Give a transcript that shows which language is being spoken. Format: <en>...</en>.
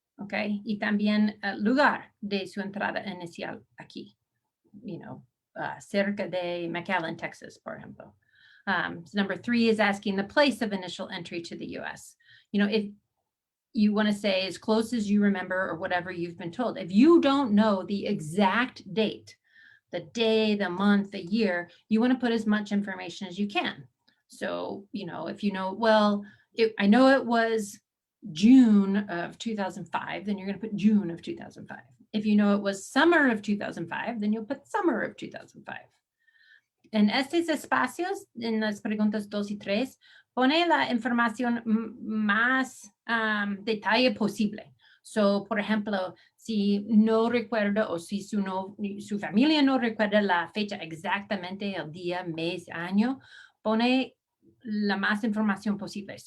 <es>Okay, y también lugar de su entrada inicial aquí,</es> <en>you know,</en> <es>cerca de McAllen, Texas, por ejemplo.</es> <en>So number 3 is asking the place of initial entry to the US. You know, if you want to say as close as you remember or whatever you've been told, if you don't know the exact date the day, the month, the year, you want to put as much information as you can. So, you know, if you know, well, I know it was June of 2005, then you're going to put June of 2005. If you know it was summer of 2005, then you'll put summer of 2005.</en> <es>En estos espacios, en las preguntas 2 y 3, pone la información más detalle posible. So, por ejemplo, si no recuerda o si su familia no recuerda la fecha exactamente, el día, mes, año, pone la más información posible.</es>